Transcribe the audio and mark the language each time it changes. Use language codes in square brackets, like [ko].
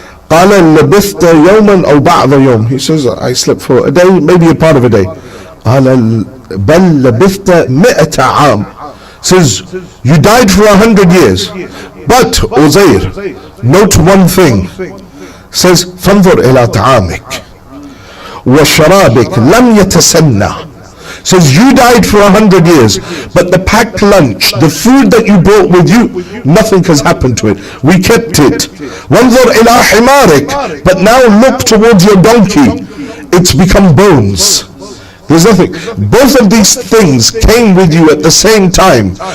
[ar] قال لبثت يوما أو بعض يوم. [en] He says, I slept for a day, maybe a part of a day. [ar] قال بل لبثت 100 عام. [en] Says, you died for 100 years. But Uzair, note one thing. Says, [ar] فانظر إلى طعامك وشرابك لم يتسنى. [en] Says, you died for 100 years, but the packed lunch, the food that you brought with you, nothing has happened to it. We kept it. [ar] وانظر إلى حمارك. [en] But now look towards your donkey. It's become bones. There's nothing. Both of these things came with you at the same time.